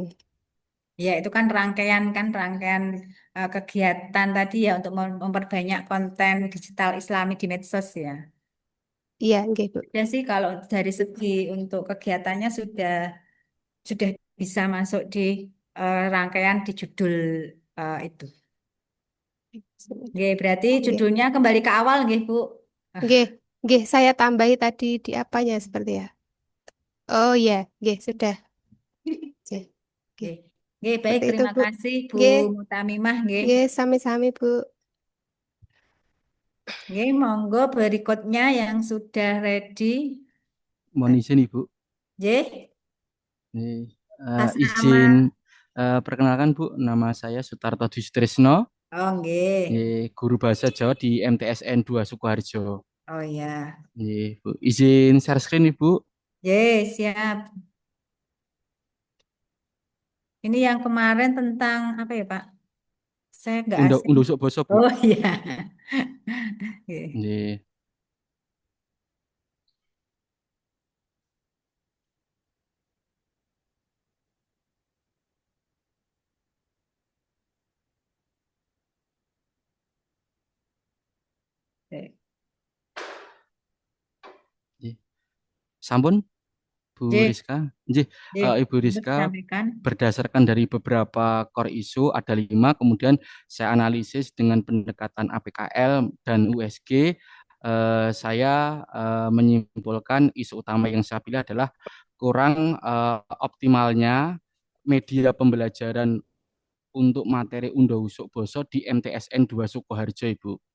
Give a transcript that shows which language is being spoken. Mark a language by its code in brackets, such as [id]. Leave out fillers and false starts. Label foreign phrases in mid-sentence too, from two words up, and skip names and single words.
[id] Ya, itu kan rangkaian kegiatan tadi ya untuk memperbanyak konten digital Islami di medsos ya. Iya, nggih, Bu. Ya sih kalau dari segi untuk kegiatannya sudah bisa masuk di rangkaian di judul itu. Nggih, berarti Nggih. judulnya kembali ke awal nggih, Bu. Ah, Nggih, nggih, saya tambahi tadi di apanya seperti ya. Oh iya, nggih, sudah. Nggih. Nggih. Nggih. Nggih, baik, Seperti itu, terima Bu. kasih Bu Nggih, Mutamimah nggih. [jv] nggih, sami-sami, Bu. [id] Nggih, monggo berikutnya yang sudah ready. Mohon izin Ibu. Nggih, Ini, atas nama. izin perkenalkan Bu, nama saya Sutarto Distrisno, Oh, nggih. guru bahasa Jawa di MTSN 2 Sukoharjo. Oh ya. Bu. Izin [en] share screen [id] Ibu. Nggih, siap. Ini yang kemarin tentang apa ya, Pak? Saya nggak asing. Undang usuk boso Bu. Oh iya. Nggih. Nggih. Nggih. [jv] Nggih. Sampun Bu [id] Nggih, Rizka. Nggih, nggih. Ibu Untuk Rizka disampaikan. berdasarkan dari beberapa core isu ada 5, kemudian saya analisis dengan pendekatan APKL dan USG. Saya menyimpulkan isu utama yang saya pilih adalah kurang optimalnya media pembelajaran untuk materi Undo Usuk Boso di MTSN 2 Sukoharjo, Ibu.